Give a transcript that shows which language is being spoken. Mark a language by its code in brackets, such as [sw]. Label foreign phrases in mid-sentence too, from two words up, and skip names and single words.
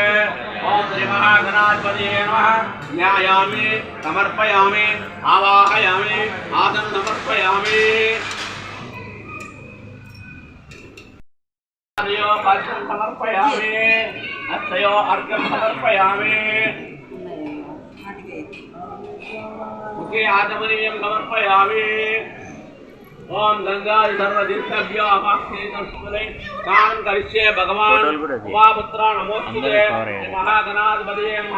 [sa] ఓం శ్రీ మహాగణాధిపతయే నమః. ధ్యాయామి, సమర్పయామి, ఆవాహయామి, ఆసనం సమర్పయామి. పాద్యం సమర్పయామి, అక్షయో అర్ఘ్యం సమర్పయామి. मुखे आचमनीयं समर्पयामि. ओम गंगाधर सर्वतीर्थभ्यो अपाक्षेतस्मले स्नानं करिष्ये. भगवान् उमापुत्र नमोस्तुते. महागणाधिपतये नमः.